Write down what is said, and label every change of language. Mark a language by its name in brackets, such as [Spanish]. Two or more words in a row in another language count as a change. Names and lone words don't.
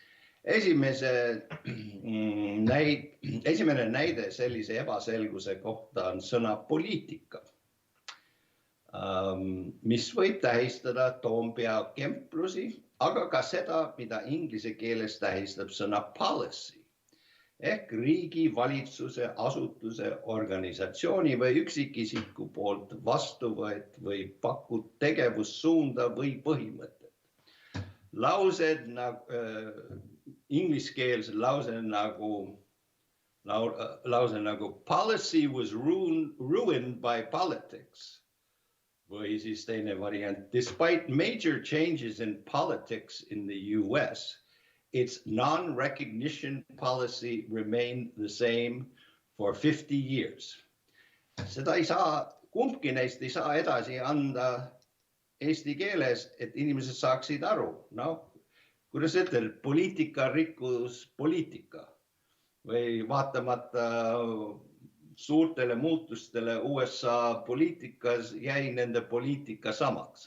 [Estonian] Esimene näide sellise ebaselguse kohta on sõna poliitika, mis võib tähistada Toompea kemplusi, aga ka seda, mida inglise keeles tähistab sõna policy ehk riigi, valitsuse, asutuse, organisatsiooni või üksikisiku poolt vastuvõet või pakut tegevussuunda või põhimõtet. Laused ingliskeelse lause nagu [English] policy was ruined by politics [Estonian] või siis teine variant, [English] despite major changes in politics in the US, its non-recognition policy remained the same for 50 years. [Estonian] Seda ei saa, kumbki neist ei saa edasi anda eesti keeles, et inimesed saaksid aru. Kuidas ütelda, poliitika rikkus poliitika või vaatamata suurtele muutustele USA poliitikas jäi nende poliitika samaks.